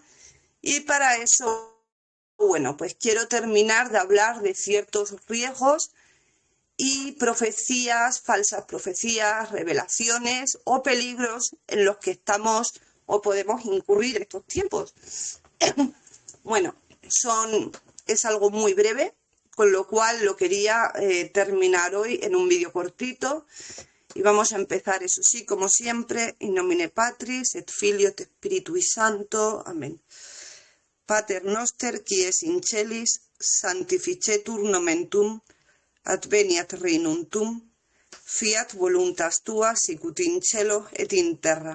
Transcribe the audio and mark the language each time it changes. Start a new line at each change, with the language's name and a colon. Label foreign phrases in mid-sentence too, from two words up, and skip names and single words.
Spanish: Y para eso, bueno, pues quiero terminar de hablar de ciertos riesgos y profecías, falsas profecías, revelaciones o peligros en los que estamos o podemos incurrir en estos tiempos. Bueno, es algo muy breve, con lo cual lo quería terminar hoy en un vídeo cortito. Y vamos a empezar, eso sí, como siempre,
Latin: in nomine Patris, et Filio, et Spiritui Sancto. Amén. Pater noster, qui es in celis, sanctificetur nomen tuum, adveniat regnum tuum, fiat voluntas tua sicut in cielo et in terra.